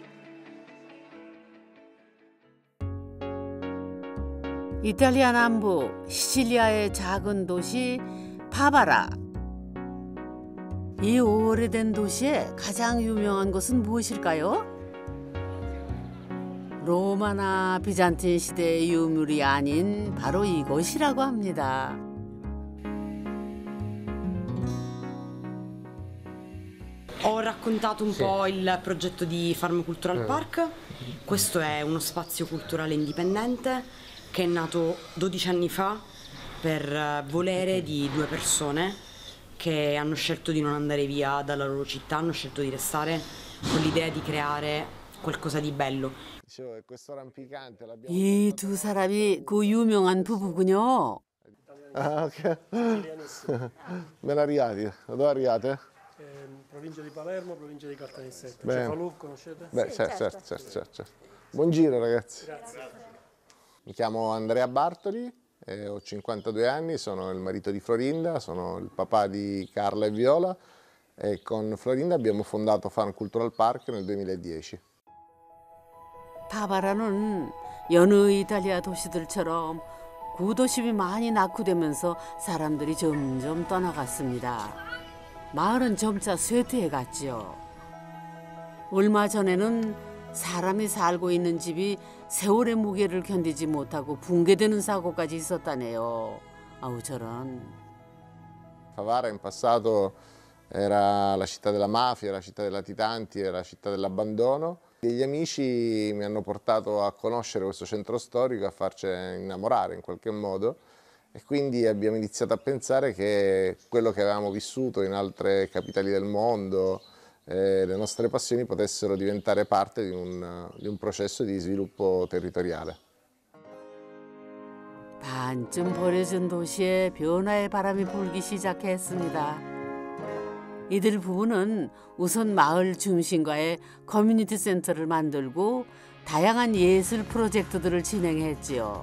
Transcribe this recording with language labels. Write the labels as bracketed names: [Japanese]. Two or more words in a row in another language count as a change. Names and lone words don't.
[Korean] 이탈리아 남부 시칠리아의 작은 도시 파바라. 이 오래된 도시의 가장 유명한 곳은 무엇일까요? 로마나 비잔틴 시대의 유물이 아닌 바로 이곳이라고 합니다. [Italian] Ho raccontato un po' il progetto di Farm Cultural Park. Questo è uno spazio culturale indipendente che è nato 12 anni fa per volere di due persone che hanno scelto di non andare via dalla loro città, hanno scelto di restare con l'idea di creare qualcosa di bello. [Korean] 이 두 사람이 그 유명한 부부군요. [Italian] Ah, ok. Ben arrivati. Da dove arrivate? Provincia di Palermo, provincia di Caltanissetta. Bene. Cefalù, conoscete? Beh, certo. Buon giro, ragazzi. Grazie. Mi chiamo Andrea Bartoli, ho 52 anni, sono il marito di Florinda, sono il papà di Carla e Viola e con Florinda abbiamo fondato Farm Cultural Park nel 2010. [Korean] 파바라는 여느 이탈리아 도시들처럼 구도심이 많이 낙후되면서 사람들이 점점 떠나갔습니다. 마을은 점차 쇠퇴해 갔지요. 얼마 전에는 사람이 살고 있는 집이 세월의 무게를 견디지 못하고 붕괴되는 사고까지 있었다네요. 아우 저런. [Italian] Favara in passato era la città della mafia, la città dei latitanti, era la città dell'abbandono. Gli amici mi hanno portato a conoscere questo centro storico, a farci innamorare in qualche modo e quindi abbiamo iniziato a pensare che quello che avevamo vissuto in altre capitali del mondo, le nostre passioni potessero diventare parte di un processo di sviluppo territoriale. [Korean] 반쯤 버려진 도시에 변화의 바람이 불기 시작했습니다. 이들 부부는 우선 마을 중심가에 커뮤니티 센터를 만들고 다양한 예술 프로젝트들을 진행했지요.